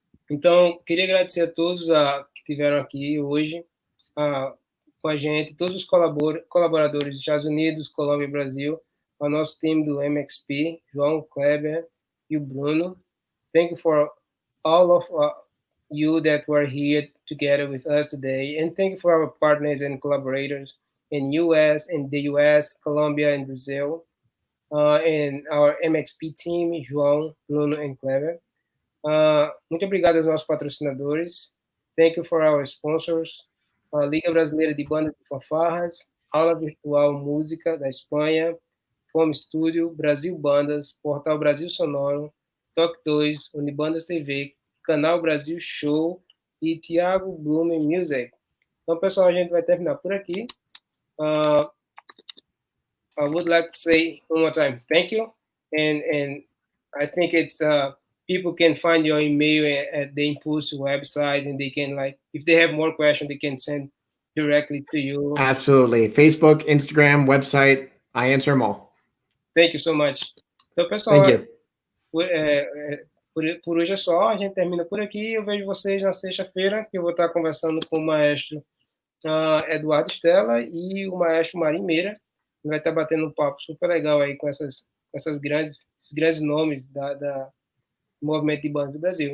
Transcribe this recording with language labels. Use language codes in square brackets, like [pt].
[pt] Então, queria agradecer a todos que estiveram aqui hoje com a gente, todos os colaboradores dos Estados Unidos, Colômbia e Brasil, ao nosso time do MXP, João, Kleber e o Bruno. [en] Thank you for all of you that were here together with us today, and thank you for our partners and collaborators in the US, Colombia, and Brazil, and our MXP team, João, Bruno, and Kleber. [pt] Muito obrigado aos nossos patrocinadores. [en] Thank you for our sponsors, a Liga Brasileira de Bandas e Fanfarras, Aula Virtual Música da Espanha, Fome Studio, Brasil Bandas, Portal Brasil Sonoro, Toque 2, Unibandas TV, Canal Brasil Show e Thiago Blume Music. [pt] Então, pessoal, a gente vai terminar por aqui. [en] I would like to say one more time, thank you. And I think it's people can find your email at the Impulse website, and they can, like, if they have more questions, they can send directly to you. Absolutely. Facebook, Instagram, website, I answer them all. Thank you so much. [pt] Então, pessoal, [en] thank you. [pt] Por hoje é só, a gente termina por aqui. Eu vejo vocês na sexta-feira, que eu vou estar conversando com o maestro Eduardo Stella e o maestro Marinho Meira. Ele vai estar batendo um papo super legal aí com esses grandes nomes do movimento de bandas do Brasil.